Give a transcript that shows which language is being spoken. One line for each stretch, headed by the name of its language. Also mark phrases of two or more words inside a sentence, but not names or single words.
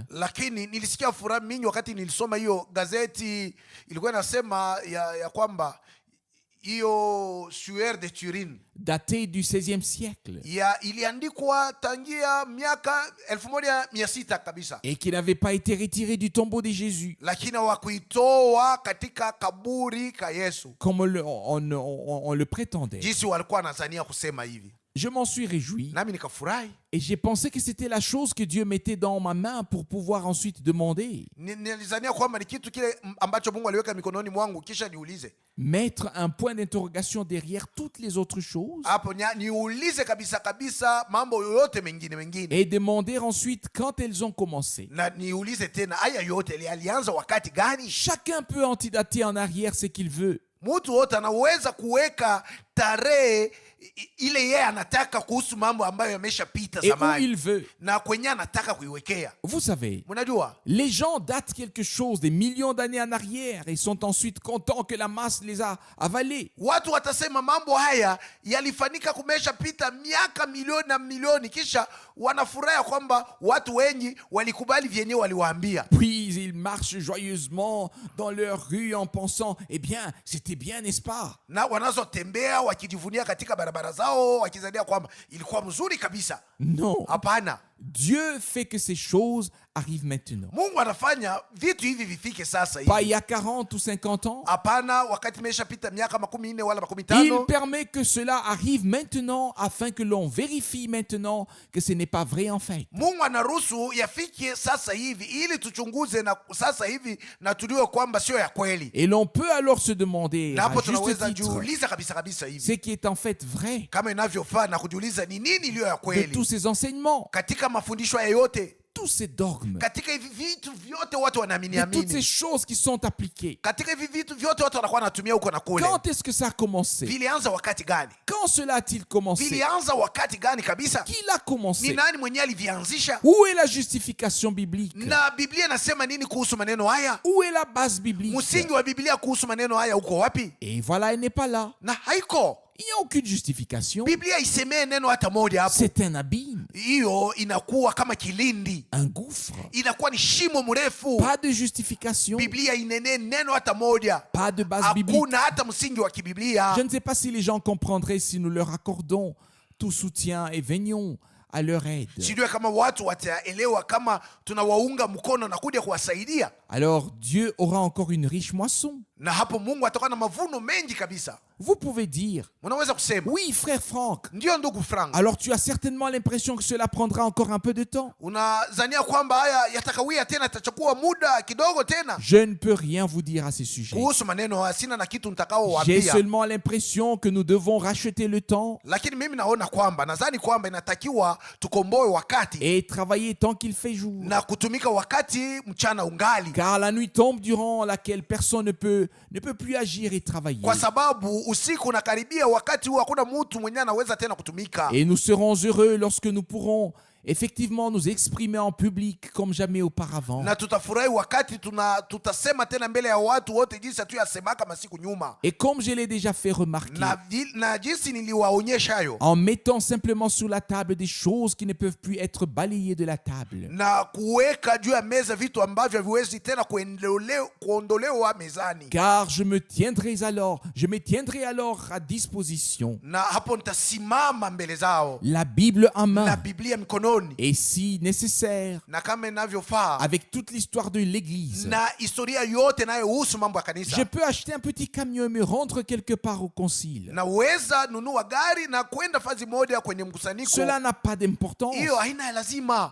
Swahili: lakini nilisikia furaha mingi wakati nilisoma hiyo gazeti. Ilikuwa inasema ya kwamba hiyo Suaire de Turin
French: daté du XVIe siècle,
Swahili: iliandikwa tangia miaka 1600 kabisa,
French: et qui n'avait pas été retiré du tombeau de Jésus,
Swahili: lakini hawakuitoa katika kaburi ka Yesu
French: comme on le prétendait.
Swahili: jinsi walikuwa wanazania kusema hivi.
French: Je m'en suis réjoui
Swahili: Nami nikafurahi,
French: et j'ai pensé que c'était la chose que Dieu mettait dans ma main pour pouvoir ensuite demander.
Swahili: nilizania kwamba ni kitu kile ambacho Mungu aliweka mikononi mwangu, kisha niulize
French: Mettre un point d'interrogation derrière toutes les autres choses
Swahili: hapo, niulize kabisa kabisa mambo yoyote mengine,
French: et demander ensuite quand elles ont commencé.
Swahili: na niulize tena haya yote alianza wakati gani.
French: Chacun peut antidater en arrière ce qu'il veut.
Swahili: Mtu wote anaweza kuweka tarehe ile yeye anataka kuhusu mambo ambayo yameshapita
French: Et où
Swahili: zamani,
French: il veut.
Swahili: na kwenye anataka kuiwekea.
French: Vous savez,
Swahili: Mnajua
French: les gens datent quelque chose des millions d'années en arrière et sont ensuite contents que la masse les a avalés.
Swahili: watu watasema mambo haya yalifanyika kumeshapita miaka milioni na milioni, kisha wanafurahi kwamba watu wengi walikubali vyenye waliwaambia.
French: Puis ils marchent joyeusement dans leur rue en pensant, eh bien, c'était bien, n'est-ce pas?
Swahili: Na wanazotembea wakijivunia katika barabara zao wakizania kwamba ilikuwa mzuri kabisa.
French: Non.
Swahili: Hapana,
French: Dieu fait que ces choses arrivent maintenant.
Swahili: Mungu anafanya vitu hivi vifike sasa
French: Pas il
Swahili: hivi.
French: y a 40 ou 50 ans.
Swahili: Hapana, wakati imeshapita miaka 40 wala
French: Il
Swahili: 50.
French: permet que cela arrive maintenant afin que l'on vérifie maintenant que ce n'est pas vrai en fait.
Swahili: Mungu anaruhusu yafike sasa hivi ili tuchunguze na sasa hivi na tujue kwamba sio ya kweli.
French: Et l'on peut alors se demander
Swahili: Na
French: à
Swahili: hapo
French: juste
Swahili: tunaweza
French: titre
Swahili: jiuliza kabisa kabisa
French: ce
Swahili: hivi
French: qui est en fait vrai
Swahili: kama inavyofaa na kujiuliza ni nini iliyo ya
French: de
Swahili: kweli
French: tous ces enseignements,
Swahili: katika mafundisho ya yote,
French: tous ces dogmes,
Swahili: katika hivi vitu vyote watu wanaamini
French: de toutes ces
Swahili: amini,
French: choses qui sont appliquées.
Swahili: katika hivi vitu vyote watu wanakuwa wanatumia huko na kule.
French: Quand est-ce que ça a commencé?
Swahili: Vilianza wakati gani?
French: Quand cela a-t-il commencé?
Swahili: Vilianza wakati gani kabisa?
French: Qui l'a
Swahili: Ni
French: commencé?
Swahili: nani mwenyewe alivianzisha?
French: Où est la justification biblique?
Swahili: Na Biblia inasema nini kuhusu maneno haya?
French: Où est la base biblique?
Swahili: Msingi wa Biblia kuhusu maneno haya uko wapi?
French: Et voilà, elle n'est pas là.
Swahili: Na haiko.
French: Il n'y a aucune justification.
Swahili: Biblia isemee neno hata moja hapo.
French: C'est un abîme,
Swahili: Hiyo inakuwa kama kilindi,
French: un gouffre.
Swahili: inakuwa ni shimo mrefu.
French: Pas de justification,
Swahili: Biblia inenee neno hata moja,
French: pas de base biblique.
Swahili: hakuna hata msingi wa kibiblia.
French: Je ne sais pas si les gens comprendraient si nous leur accordons tout soutien et venions à leur aide.
Swahili: Sijue kama watu wataelewa kama tunawaunga mkono na kuja kuwasaidia,
French: Alors Dieu aura encore une riche moisson.
Swahili: na hapo Mungu atakuwa na mavuno mengi kabisa.
French: Vous pouvez dire,
Swahili: Mnaweza kusema
French: oui frère Franck,
Swahili: ndio, ndugu Frank,
French: alors tu as certainement l'impression que cela prendra encore un peu de temps.
Swahili: unazania kwamba haya yatakawia tena, yatachukua muda kidogo tena.
French: Je ne peux rien vous dire à ces sujets.
Swahili: Kuhusu maneno haya sina na kitu
French: J'ai
Swahili: nitakaowaambia,
French: seulement l'impression que nous devons racheter le temps
Swahili: lakini mimi naona kwamba, nadhani kwamba inatakiwa tukomboe wakati
French: et travailler tant qu'il fait jour.
Swahili: na kutumika wakati mchana ungali,
French: Car la nuit tombe durant laquelle personne ne peut ne peut plus agir et travailler.
Swahili: kwa sababu usiku unakaribia, wakati huu hakuna mtu mwenye anaweza tena kutumika.
French: Et nous serons heureux lorsque nous pourrons effectivement nous exprimer en public comme jamais auparavant.
Swahili: Na tutafurahi wakati tutasema tena mbele ya watu wote jinsi tuyasemaka masiku nyuma.
French: Et comme je l'ai déjà fait remarquer,
Swahili: Na jinsi niliwaonyesha hayo,
French: en mettant simplement sur la table des choses qui ne peuvent plus être balayées de la table.
Swahili: na kuweka juu ya meza vitu ambavyo haviwezi tena kuondolewa mezani.
French: Car je me tiendrai alors à disposition,
Swahili: Na hapo nitasimama mbele zao,
French: la Bible en
Swahili: na
French: main,
Swahili: Biblia mikononi,
French: et si nécessaire,
Swahili: na kama inavyofaa,
French: avec toute l'histoire de l'Église.
Swahili: na historia yote inayohusu mambo ya kanisa.
French: Je peux acheter un petit camion et me rendre quelque part au concile.
Swahili: Naweza nunua gari na kwenda fazi moja kwenye mkusanyiko.
French: Cela n'a pas d'importance.
Swahili: Hiyo haina ya lazima,